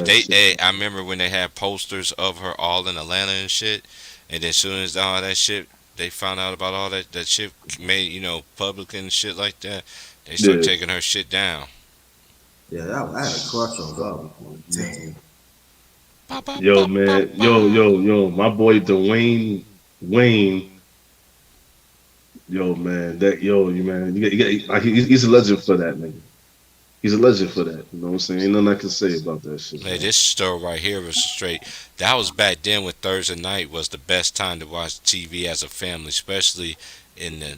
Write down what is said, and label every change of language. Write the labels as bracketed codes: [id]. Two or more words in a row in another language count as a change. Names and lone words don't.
[en] that shit. I remember when they had posters of her all in Atlanta and shit. And then as soon as all that shit, they found out about all that shit made public and shit like that. They started Yeah, taking her shit down. Yeah, I had a crush on her. Damn. Ba, ba, yo, ba, ba, man, ba. my boy Dwayne Wayne. Yo, man, you man, like, he's a legend for that, nigga. He's a legend for that. You know what I'm saying? Ain't nothing I can say about that shit, Hey, man. this story right here was straight. That was back then when Thursday night was the best time to watch TV as a family, especially in the